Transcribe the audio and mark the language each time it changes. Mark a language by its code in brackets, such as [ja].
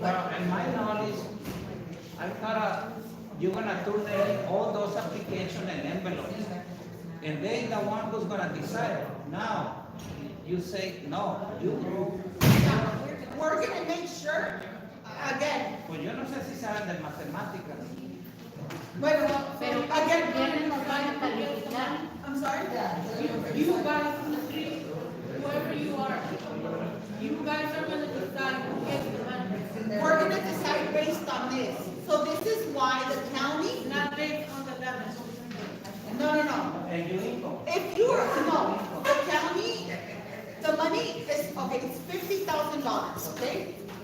[en] Well, in my knowledge, I thought you're gonna turn in all those applications and envelopes. And they the one who's gonna decide. Now, you say, no, you approve. We're gonna make sure, again, [es] Pues yo no sé si saben de matemáticas. bueno, Pero [en] again, [es] ¿quiénes nos van a calificar? [en] I'm sorry? You guys, whoever you are, you guys are gonna decide who gets the money. We're gonna decide based on this. So this is why the county, Not based on the level. no. And your income. If you are, no, the county, the money is, okay, it's $50,000, okay?